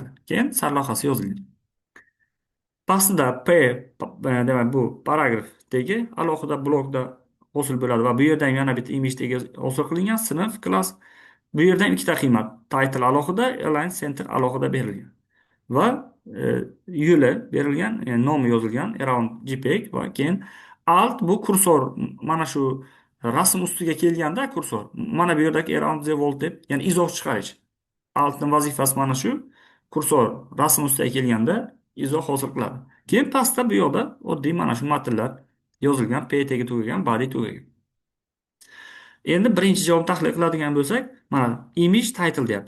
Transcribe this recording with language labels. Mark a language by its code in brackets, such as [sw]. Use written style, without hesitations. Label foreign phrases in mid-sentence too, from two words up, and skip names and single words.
[uz] Keyin sarlavhasi yozilgan. Pastida demak bu paragrafdagi alohida blokda hosil bo'ladi va bu yerda ham yana bitta image hosil qilingan sinf klass. Bu yerda ham ikkita qiymat title alohida, [en] align center [uz] alohida berilgan. Va yo'li berilgan, ya'ni nomi yozilgan around JPEG va keyin alt bu kursor mana shu rasm ustiga kelganda kursor mana bu yerdagi [en] around the world [uz] deb, ya'ni izoh chiqarish. Altning vazifasi mana shu. Kursor rasm ustiga kelganda izoh hosil qiladi. Keyin pastda bu yoqda oddiy mana shu matnlar yozilgan, p tagi tugagan, body tugagan. Endi birinchi javobni tahlil qiladigan bo'lsak, mana [en] image title [uz] deyapti.